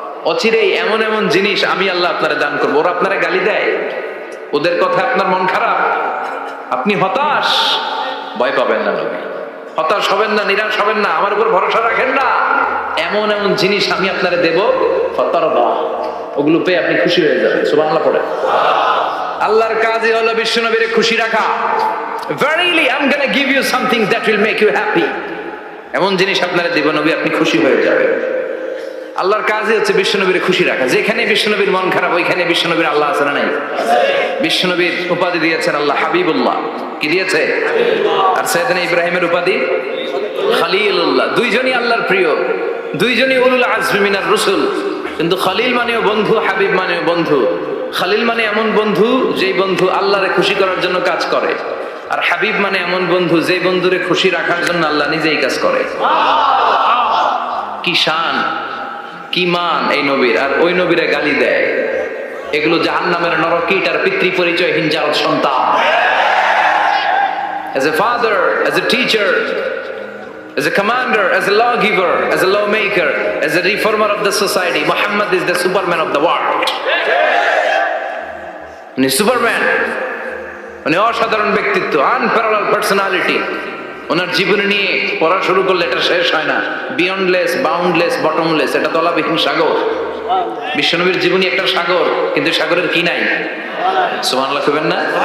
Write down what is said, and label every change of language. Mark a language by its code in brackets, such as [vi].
[bn] অচিরেই এমন এমন জিনিস আমি আল্লাহ আপনারা দান করবো। ওরা আপনারা গালি দেয়, ওদের কথা আপনার মন খারাপ, আপনি হতাশ, ভয় পাবেন না নবী, হতাশ হবেন না, নিরাশ হবেন না, আমার উপর ভরসা রাখেন না। এমন এমন জিনিস আমি আপনারা দেব, ফাতারদা, ওগুলো পেয়ে আপনি খুশি হয়ে যাবেন। সুবহানাল্লাহ পড়ে। আল্লাহর কাজই হলো বিশ্বনবীরে খুশি রাখা। [en] Verily I'm going to give you something that will make you happy. [bn] এমন জিনিস আপনারা দেব নবী, আপনি খুশি হয়ে যাবেন। আল্লাহর কাজই হচ্ছে বিশ্বনবীর খুশি রাখা। যেখানে বিশ্বনবীর মন খারাপ, ওইখানে বিশ্বনবীর আল্লাহ আছে না নাই? বিশ্বনবীর উপাধি দিয়েছেন আল্লাহ হাবিবুল্লাহ। কি দিয়েছে? আর সাইয়েদনা ইব্রাহিমের উপাধি খলিলুল্লাহ। দুইজনই আল্লাহর প্রিয়, দুইজনই [ar] উলুল আজমি মিনার রাসূল। [bn] কিন্তু খলিল মানেও বন্ধু, হাবিব মানেও বন্ধু। খলিল মানে এমন বন্ধু যেই বন্ধু আল্লাহরে খুশি করার জন্য কাজ করে, আর হাবিব মানে এমন বন্ধু যেই বন্ধুরে খুশি রাখার জন্য আল্লাহ নিজেই কাজ করে। কি শান, কি মান এই নবীর, আর ওই নবীরে গালি দেয়। এগুলো জাহান্নামের নরকীট আর পিতৃ পরিচয়হীন জারদ সন্তান। [en] As a father, as a teacher, as a commander, as a lawgiver, as a lawmaker, as a reformer of the society, Muhammad is the superman of the world. [bn] উনি সুপারম্যান, উনি অসাধারণ ব্যক্তিত্ব, [en] Unparallel personality. [bn] ওনার জীবনী নিয়ে পড়া শুরু করলে এটা শেষ হয় না। [en] beyondless, boundless, bottomless, [bn] এটা তলাবিহীন সাগর। বিশ্বনবীর জীবনী একটা সাগর, কিন্তু সাগরের কি নাই? সুবহানাল্লাহ কইবেন না?